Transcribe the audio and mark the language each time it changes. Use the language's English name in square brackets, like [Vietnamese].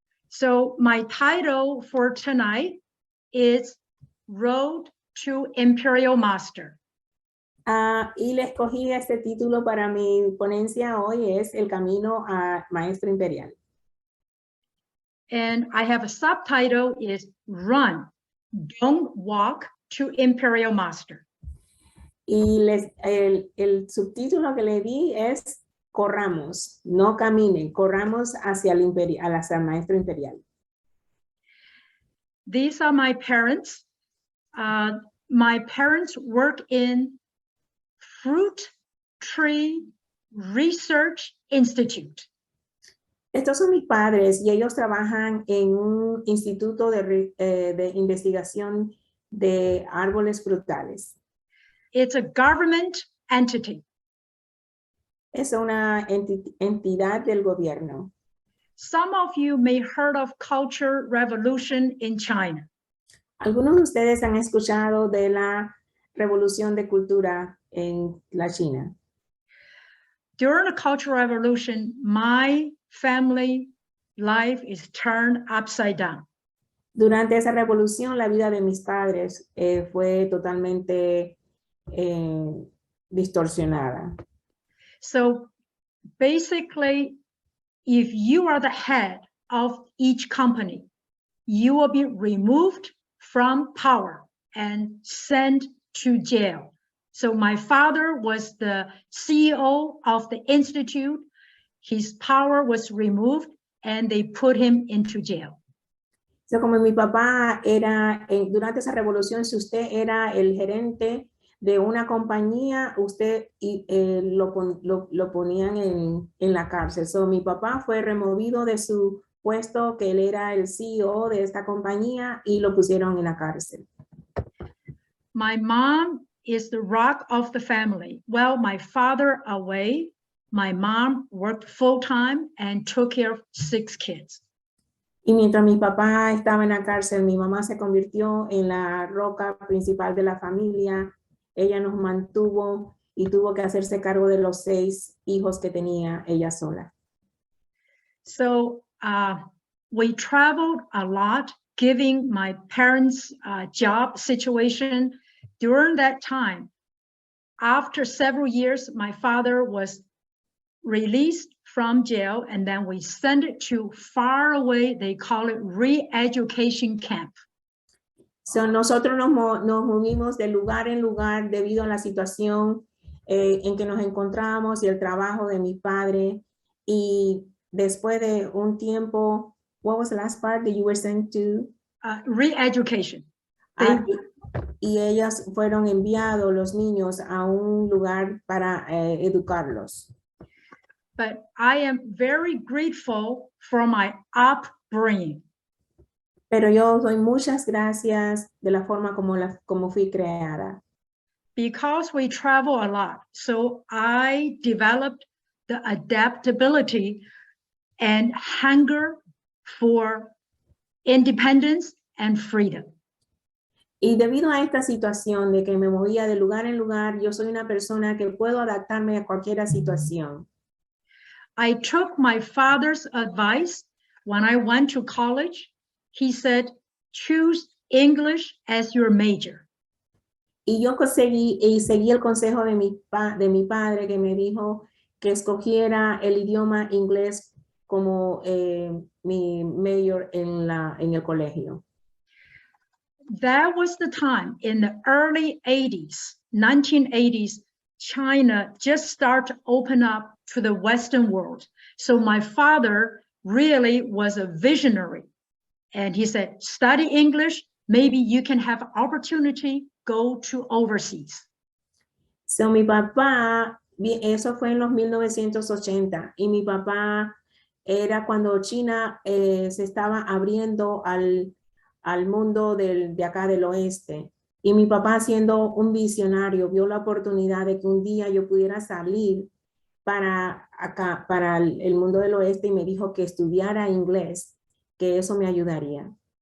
[English] So my title for tonight is Road to Imperial Master. [Spanish] Y le escogí este título para mi ponencia hoy, es El Camino a Maestro Imperial. [English] And I have a subtitle is Run, Don't Walk to Imperial Master. [Spanish] Y el subtítulo que le di es Corramos, no caminen, corramos hacia el Maestro Imperial. [English] These are my parents. My parents work in Fruit Tree Research Institute. [Spanish] Estos son mis padres y ellos trabajan en un instituto de investigación de árboles frutales. [English] It's a government entity. [Spanish] Es una entidad del gobierno. [English] Some of you may heard of Culture Revolution in China. [Spanish] Algunos de ustedes han escuchado de la revolución de cultura en la China. [English] During the Cultural Revolution, my family life is turned upside down. [Spanish] Durante esa revolución, la vida de mis padres fue totalmente distorsionada. [English] So basically, if you are the head of each company, you will be removed from power. and sent to jail. So my father was the CEO of the institute. His power was removed and they put him into jail. [Spanish] So, como mi papá era, durante esa revolución, si usted era el gerente de una compañía, usted lo ponían en la cárcel. So, mi papá fue removido de su puesto, que él era el CEO de esta compañía, y lo pusieron en la cárcel. [English] My mom is the rock of the family. Well, my father away, my mom worked full-time and took care of 6 kids. [Spanish] Y mientras mi papá estaba en la cárcel, mi mamá se convirtió en la roca principal de la familia. Ella nos mantuvo y tuvo que hacerse cargo de los 6 hijos que tenía ella sola. [English] So we traveled a lot, giving my parents' job situation. During that time, after several years, my father was released from jail, and then we sent it to far away, they call it re-education camp. [Spanish] So, nosotros nos movimos de lugar en lugar debido a la situación en que nos encontramos y el trabajo de mi padre. Y después de un tiempo, [English] what was the last part that you were sent to? Re-education. [Spanish] Y ellas fueron enviados, los niños, a un lugar para educarlos. [English] But I am very grateful for my upbringing. [Spanish] Pero yo doy muchas gracias de la forma como fui creada. [English] Because we travel a lot, so I developed the adaptability and hunger for independence and freedom. [Spanish] Y debido a esta situación de que me movía de lugar en lugar, yo soy una persona que puedo adaptarme a cualquier situación. [English] I took my father's advice when I went to college. He said, choose English as your major. [Spanish] Y yo seguí el consejo de mi padre, que me dijo que escogiera el idioma inglés como mi major en el colegio. [English] That was the time in the early 80s, 1980s, China just started to open up to the Western world. So my father really was a visionary. And he said, study English, maybe you can have opportunity, go to overseas. [Spanish] So mi papá, eso fue en los 1980, y mi papá era cuando China se estaba abriendo al mundo de acá del oeste. Y mi papá, siendo un visionario, vio la oportunidad de que un día yo pudiera salir para acá, para el mundo del oeste, y me dijo que estudiara inglés, que eso me ayudaría.